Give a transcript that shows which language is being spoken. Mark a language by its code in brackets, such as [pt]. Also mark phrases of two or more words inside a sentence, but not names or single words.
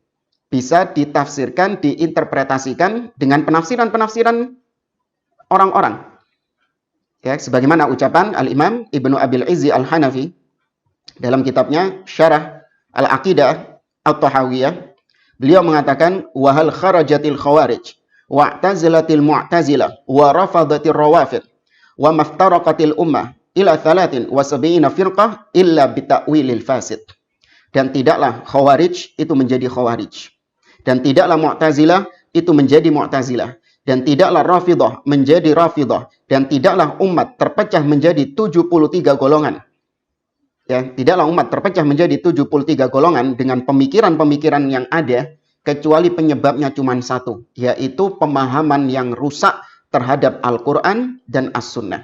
[id] Bisa ditafsirkan, diinterpretasikan dengan penafsiran-penafsiran orang-orang. Ya, sebagaimana ucapan Al-Imam Ibnu Abil Izzi Al-Hanafi dalam kitabnya Syarah Al-Aqidah At-Tahawiyah, beliau mengatakan [ar] وهل خرجت الخوارج واعتزلت المعتزلة ورفضت الروافض وما افترقت الأمة إلى 73 فرقة إلا بالتأويل الفاسد. [id] Dan tidaklah khawarij itu menjadi khawarij. Dan tidaklah Mu'tazilah itu menjadi Mu'tazilah. Dan tidaklah Rafidah menjadi Rafidah. Dan tidaklah umat terpecah menjadi 73 golongan. Ya, tidaklah umat terpecah menjadi 73 golongan dengan pemikiran-pemikiran yang ada, kecuali penyebabnya cuma satu, yaitu pemahaman yang rusak terhadap Al-Quran dan As-Sunnah.